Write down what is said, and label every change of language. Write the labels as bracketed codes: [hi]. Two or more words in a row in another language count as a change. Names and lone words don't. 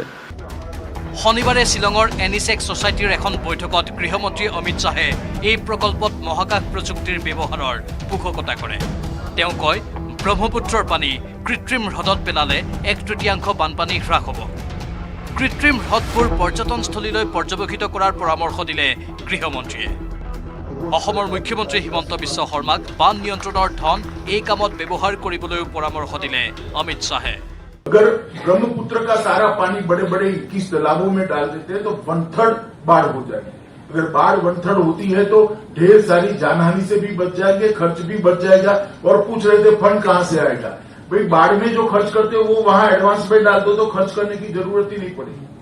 [as] শনিবাৰে শিলঙৰ এনিসেক সোসাইটিৰ এখন বৈঠকত গৃহমন্ত্ৰী অমিত শাহে এই প্ৰকল্পত মহাকাশ প্ৰযুক্তিৰ ব্যৱহাৰৰ পোষকতা কৰে তেওঁ কয় ব্ৰহ্মপুত্ৰৰ পানী কৃত্ৰিম হ্ৰদত পেলালে 1/3 বানপানী হ্ৰাস হ'ব কৃত্ৰিম হ্ৰদবোৰ পৰ্যটনস্থলীলৈ পৰ্যবেক্ষিত কৰাৰ পৰামৰ্শ দিলে গৃহমন্ত্ৰীয়ে অসমৰ মুখ্যমন্ত্ৰী হিমন্ত বিশ্ব শৰ্মাক বান নিয়ন্ত্ৰণৰ ধন এই কামত ব্যৱহাৰ কৰিবলৈও পৰামৰ্শ দিলে অমিত শাহে [hi] अगर ब्रह्मपुत्र का सारा पानी बड़े बड़े 21 तालाबों में डाल देते हैं तो 1/3 बाढ़ हो जाएगी अगर बाढ़ 1/3 होती है तो ढेर सारी जानहानि से भी बच जाएंगे खर्च भी बच जाएगा और पूछ रहे थे फंड कहां से आएगा भाई बाढ़ में जो खर्च करते हो वो वहां एडवांस में डाल दो तो खर्च करने की जरूरत ही नहीं पड़ेगी।